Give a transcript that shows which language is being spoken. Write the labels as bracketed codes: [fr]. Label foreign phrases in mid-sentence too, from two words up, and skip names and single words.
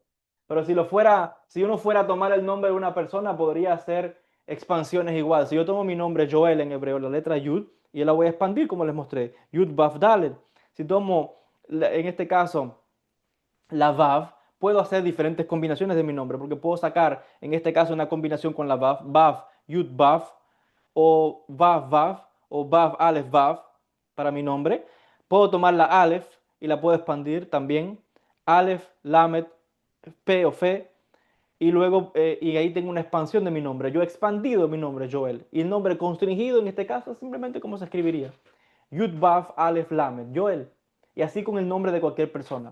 [es] Pero si lo fuera, si uno fuera a tomar el nombre de una persona, podría hacer expansiones igual. Si yo tomo mi nombre Joel en hebreo, la letra Yud, y yo la voy a expandir como les mostré, Yud Vav Dalet. Si tomo, en este caso, la Vav, puedo hacer diferentes combinaciones de mi nombre, porque puedo sacar, en este caso, una combinación con la Vav, Vav, Yud Vav, o Vav Vav, o Vav Aleph Vav, para mi nombre. Puedo tomar la Aleph y la puedo expandir también, Aleph, Lamet, P o Fe, y luego, y ahí tengo una expansión de mi nombre. Yo he expandido mi nombre, Joel, y el nombre constringido en este caso es simplemente como se escribiría. Yud Vav Aleph Lamed, Joel, y así con el nombre de cualquier persona.